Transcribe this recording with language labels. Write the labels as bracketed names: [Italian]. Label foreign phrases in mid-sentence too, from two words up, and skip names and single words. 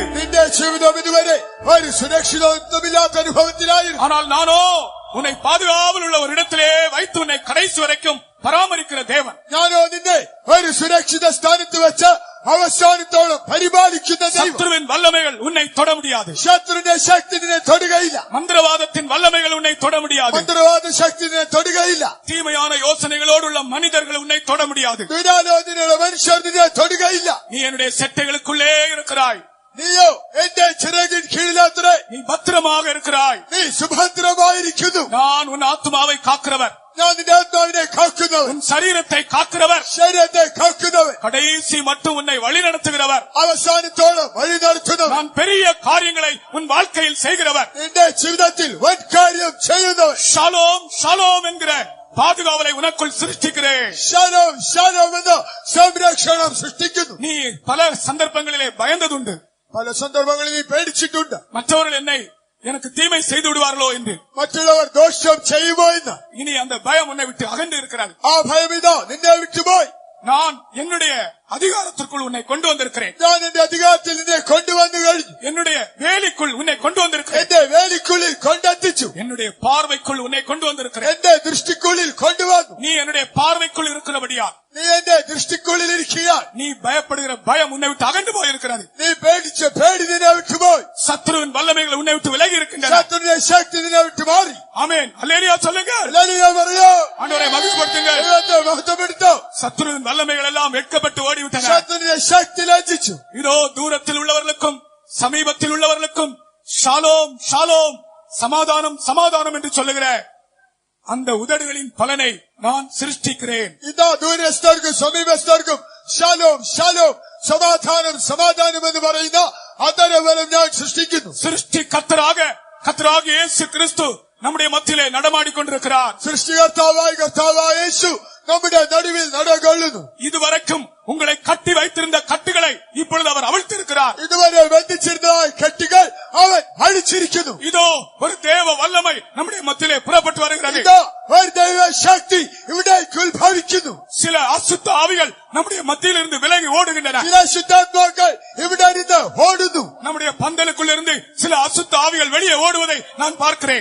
[Malayalam] നിന്റെ ജീവിതം ഇതുവരെ ഒരു സുരക്ഷിതത്വമില്ലാത്ത അനുഭവത്തിലായിരുന്നു. [Tamil] ஆனால் நானோ உன்னை பாதுகாவல் உள்ள ஒரு இடத்திலே வைத்து உன்னை கடைசி வரைக்கும் பராமரிக்கிற தேவன். [Malayalam] ഞാനോ നിന്നെ ഒരു സുരക്ഷിത സ്ഥാനത്ത് വെച്ച് അവസാനത്തോളം പരിപാലിക്കുന്ന ദൈവം. [Tamil] சத்துருவின் வல்லமைகள் உன்னை தொட முடியாது, [Malayalam] ശത്രുവിന്റെ ശക്തി നിന്നെ തൊടുകയില്ല, [Tamil] மந்திரவாதத்தின் வல்லமைகள் உன்னை தொட முடியாது, [Malayalam] മന്ത്രവാദ ശക്തി നിന്നെ തൊടുകയില്ല, [Tamil] தீமையான யோசனைகளோடுள்ள மனிதர்கள் உன்னை தொட முடியாது. [Malayalam] ദുരാലോചനയുള്ള മനുഷ്യർ നിന്നെ തൊടുകയില്ല. [Tamil] நீ என்னுடைய செட்டைகளுக்குள்ளே இருக்கிறாய், [Malayalam] നീയോ എന്റെ ചിറകിൻ കീഴിലാത്രേ, [Tamil] நீ பத்திரமாக இருக்கிறாய். [Malayalam] നീ സുഭദ്രമായിരിക്കുന്നു. [Tamil] நான் உன் ஆத்துமாவை காக்கிறவர், [Malayalam] ഞാൻ നിന്റെ ആത്മാവിനെ കാക്കുന്നവൻ, [Tamil] உன் சரீரத்தை காக்கிறவர், [Malayalam] ശരീരത്തെ കാക്കുന്നവൻ, [Tamil] கடைசி மட்டும் உன்னை வழி நடத்துகிறவர். [Malayalam] അവസാനത്തോളം വഴി നടത്തുന്നവൻ, [Tamil] நான் பெரிய காரியங்களை உன் வாழ்க்கையில் செய்கிறவர். [Malayalam] നിന്റെ ജീവിതത്തിൽ വൻ കാര്യം ചെയ്യുന്നവൻ. [Tamil] ஷாலோம் ஷாலோம் என்கிற பாதுகாவலை உனக்குள் சிருஷ்டிக்கிறேன். [Malayalam] ശാലോം ശാലോം എന്ന സംരക്ഷണം സൃഷ്ടിക്കുന്നു. [Tamil] நீ பல சந்தர்ப்பங்களிலே பயந்ததுண்டு, [Malayalam] പല സന്ദർഭങ്ങളിൽ നീ പേടിച്ചിട്ടുണ്ട്, [Tamil] மற்றவர்கள் என்னை எனக்கு தீமை செய்து விடுவார்களோ என்று. [Malayalam] മറ്റുള്ളവർ ദോഷം ചെയ്യുമോ എന്ന്. [Tamil] இனி அந்த பயம் உன்னை விட்டு அகன்று இருக்கிறது. [Malayalam] ആ ഭയം ഇതാ നിന്നെ വിട്ടുപോയി. [Tamil] நான் என்னுடைய அதிகாரத்திற்குள் உன்னை கொண்டு வந்திருக்கிறேன், [Malayalam] ഞാൻ എന്റെ അധികാരത്തിൽ നിന്നെ കൊണ്ടുവന്നു കഴിഞ്ഞു, [Tamil] என்னுடைய வேலிக்குள் உன்னை கொண்டு வந்திருக்கிறேன், [Malayalam] എന്റെ വേലിക്കുള്ളിൽ കൊണ്ടെത്തിച്ചു, [Tamil] என்னுடைய பார்வைக்குள் உன்னை கொண்டு வந்திருக்கிறேன். [Malayalam] എന്റെ ദൃഷ്ടിക്കുള്ളിൽ കൊണ്ടുവന്നു. [Tamil] நீ என்னுடைய பார்வைக்குள் இருக்கிறபடியால் [Malayalam] നീ എന്റെ ദൃഷ്ടിക്കുള്ളിൽ ഇരിക്കുകയാൽ [Tamil] நீ பயப்படுகிற பயம் உன்னை விட்டு அகன்று போயிருக்கிறது. [Malayalam] നീ പേടിച്ച പേടി നിന്നെ വിട്ടുപോയി. [Tamil] சத்துருவின் வல்லமைகள் உன்னை விட்டு விலகி இருக்கின்றன. [Malayalam] ശത്രുവിന്റെ ശക്തി നിന്നെ വിട്ടു മാറി. [Tamil] ஆமென், அல்லேலூயா சொல்லுங்க. [Malayalam] ഹല്ലേലൂയ പറയോ. [Tamil] ஆண்டவரை மகிழ்ச்சிப்படுத்துங்க. [Malayalam] ദൈവത്തെ മഹത്വപ്പെടുത്തോ. [Tamil] சத்துருவின் வல்லமைகள் எல்லாம் வெட்கப்பட்டு ஓடிவிட்டன. [Malayalam] ശത്രുവിന്റെ ശക്തി ലജ്ജിച്ചു. [Tamil] இதோ தூரத்தில் உள்ளவர்களுக்கும் சமீபத்தில் உள்ளவர்களுக்கும் ஷாலோம் ஷாலோம், சமாதானம் சமாதானம் என்று சொல்லுகிற அந்த உதடுகளின் பலனை நான் சிருஷ்டிக்கிறேன். [Malayalam] ഇതാ ദൂരസ്ഥർക്കും സമീപസ്ഥർക്കും ശാലോം ശാലോം, സമാധാനം സമാധാനം എന്ന് പറയുന്ന അതരവലം ഞാൻ സൃഷ്ടിക്കുന്നു. [Tamil] சிருஷ்டி கர்த்தராக இயேசு கிறிஸ்து நம்முடைய மத்தியிலே நடமாடிக்கொண்டிருக்கிறார். [Malayalam] സൃഷ്ടികർത്താവായ കർത്താവായ യേശു നമ്മുടെ നടുവിൽ നടകൊള്ളുന്നു. [Tamil] இதுவரைக்கும் உங்களை கட்டி வைத்திருந்த கட்டுகளை இப்பொழுது அவர் அவிழ்த்திருக்கிறார். [Malayalam] ഇതുവരെ ബന്ധിച്ചിരുന്ന കെട്ടുകൾ അവൻ അഴിച്ചിരിക്കുന്നു. [Tamil] இதோ ஒரு தேவ வல்லமை நம்முடைய மத்தியிலே புறப்பட்டு வருகிறது. [Malayalam] ഇതാ ഒരു ദൈവ ശക്തി ഇവിടേക്ക് ഉത്ഭവിക്കുന്നു. [Tamil] சில அசுத்த ஆவிகள் நம்முடைய மத்தியில் இருந்து விலகி ஓடுகின்றன. [Malayalam] ചില ശുദ്ധാത്മാക്കൾ ഇവിടെ നിന്ന് ഓടുന്നു. [Tamil] நம்முடைய பந்தலுக்குள் இருந்து சில அசுத்த ஆவிகள் வெளியே ஓடுவதை நான் பார்க்கிறேன்.